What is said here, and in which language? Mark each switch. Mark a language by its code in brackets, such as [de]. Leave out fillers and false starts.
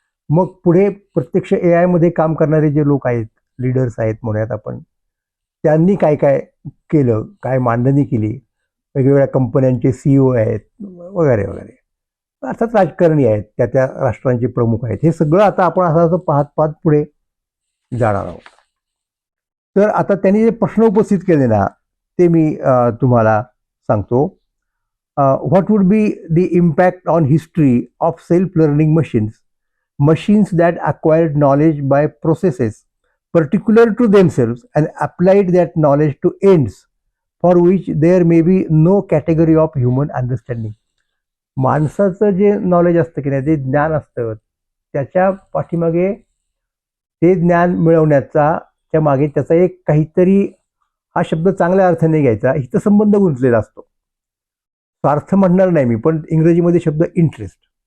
[mr] मग पुढे प्रत्यक्ष AIमध्ये काम करणारे जे लोक आहेत, लीडर्स आहेत म्हणूयात आपण, त्यांनी काय काय केलं, काय मांडणी केली, वेगवेगळ्या कंपन्यांचे CEO आहेत वगैरे वगैरे, अर्थात राजकारणी आहेत, त्या राष्ट्रांचे प्रमुख आहेत. हे सगळं आता आपण असं पाहत पाहत पुढे जाणार आहोत. तर आता त्यांनी जे प्रश्न उपस्थित केले ना ते मी तुम्हाला सांगतो. [en] what would be the impact on history of self-learning machines that acquired knowledge by processes particular to themselves and applied that knowledge to ends for which there may be no category of human understanding. [mr] माणसाचं जे knowledge असतं की नाही, जे ज्ञान असतं, त्याच्या पाठीमागे ते ज्ञान मिळवण्याचा च्या मागे त्याचा एक काहीतरी, हा शब्द चांगल्या अर्थाने घ्यायचा, हितसंबंध गुंतलेला असतो. स्वार्थ म्हणणार नाही मी, पण इंग्रजीमध्ये शब्द इंटरेस्ट.